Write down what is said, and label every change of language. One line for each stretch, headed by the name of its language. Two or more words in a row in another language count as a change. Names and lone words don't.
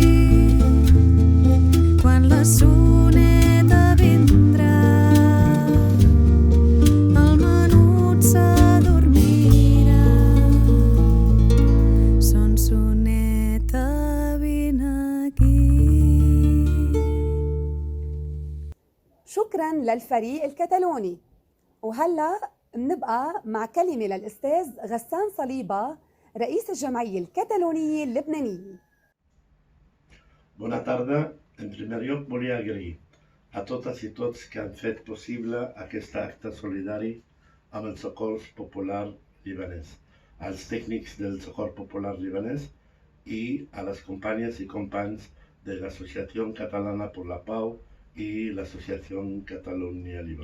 Catalan: Quan la soneta vindrà, el menut s'adormirà. Son soneta, vine aquí.
Arabic: شكرا للفريق الكتالوني. وهلأ بنبقى مع كلمة للأستاذ غسان صليبة رئيس الجمعية الكتالونية اللبنانية.
Catalan: Bona tarda. En primer lloc volia agrair a totes i tots que han fet possible aquest acte solidari amb el Socors Popular Libanès, als tècnics del Socors Popular Libanès i a les companyes i companys de l'Associació Catalana per la Pau i l'Associació Catalunya Líban.